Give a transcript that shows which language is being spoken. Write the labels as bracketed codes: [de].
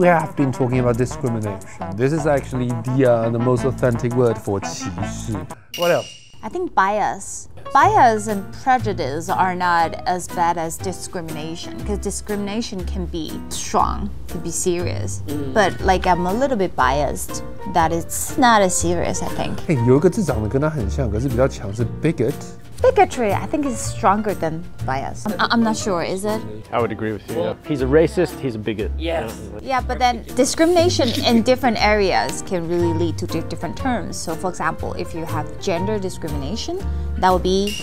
[en] We have been talking about discrimination. This is actually the most authentic word for 歧视. What else? I think bias. Bias and prejudice are not as bad as discrimination, because discrimination can be strong, can be serious. But like I'm a little bit biased that it's not as serious, I think. [zh] 有一个字长得跟它很像，可是比较强是 bigot. [en] Bigotry, I think, is stronger than bias. I'm not sure, is it? I would agree with you. Yeah. He's a racist, he's a bigot. Yes. Yeah, but then discrimination in different areas can really lead to different terms. So for example, if you have gender discrimination, that would be